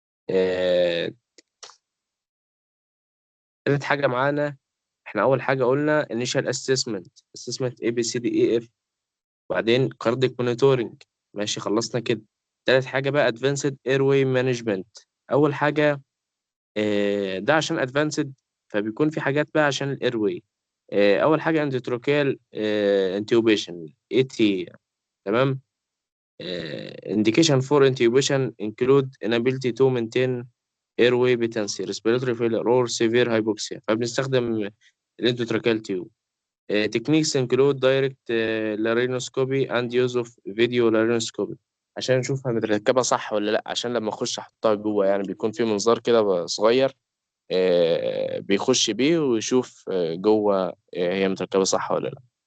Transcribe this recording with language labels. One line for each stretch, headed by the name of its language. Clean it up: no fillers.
Arabic: آه، تالت حاجة معانا، احنا أول حاجة قلنا
English: initial assessment A B C D E F،
Arabic: وبعدين
English: cardiac monitoring.
Arabic: ماشي، خلصنا كده. تالت حاجة بقى
English: advanced airway management.
Arabic: أول حاجة ده عشان advanced، فبيكون في حاجات بقى عشان الايرواي. أول حاجة
English: endotracheal intubation AT.
Arabic: تمام.
English: indication for intubation include inability to maintain airway patency, respiratory failure or severe hypoxia،
Arabic: فبنستخدم الاندوتراكيال تيوب.
English: techniques include direct laryngoscopy and use of video laryngoscopy،
Arabic: عشان نشوفها متركبة صح ولا لأ، عشان لما أخش أحطها جوه يعني بيكون في منظار كده صغير بيخش بيه ويشوف جوه هي متركبة صح ولا لأ.